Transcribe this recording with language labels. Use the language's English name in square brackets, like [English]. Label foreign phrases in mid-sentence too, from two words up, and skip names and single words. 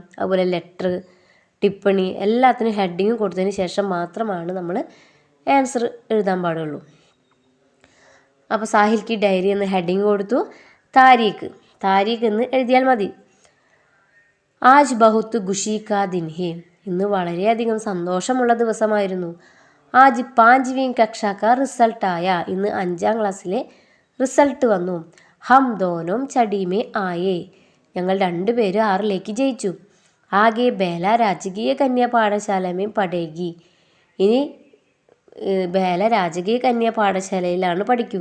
[Malayalam] അതുപോലെ ലെറ്റർ, ടിപ്പണി എല്ലാത്തിനും ഹെഡിങ് കൊടുത്തതിന് ശേഷം മാത്രമാണ് നമ്മൾ ആൻസർ എഴുതാൻ പാടുള്ളൂ. അപ്പോൾ സാഹിൽ കി ഡയറി എന്ന് ഹെഡിങ് കൊടുത്തു. താരീഖ്, താരീഖ് എന്ന് എഴുതിയാൽ മതി. [Hindi] आज बहुत खुशी का दिन है, [Malayalam] ഇന്ന് വളരെയധികം സന്തോഷമുള്ള ദിവസമായിരുന്നു. [Hindi] आज 5वीं कक्षा का रिज़ल्ट आया, [Malayalam] ഇന്ന് 5ാം ക്ലാസ്സിലെ റിസൾട്ട് വന്നു. [Hindi] हम दोनों छठी में आए, [Malayalam] ഞങ്ങൾ രണ്ടുപേരും 6ലേക്ക് ജയിച്ചു. [Hindi] आगे बेला राजकीय कन्या पाठशाला में पढ़ेगी, [Malayalam] ഇനി ബേല രാജകീയ കന്യാ പാഠശാലയിലാണ് പഠിക്കുക.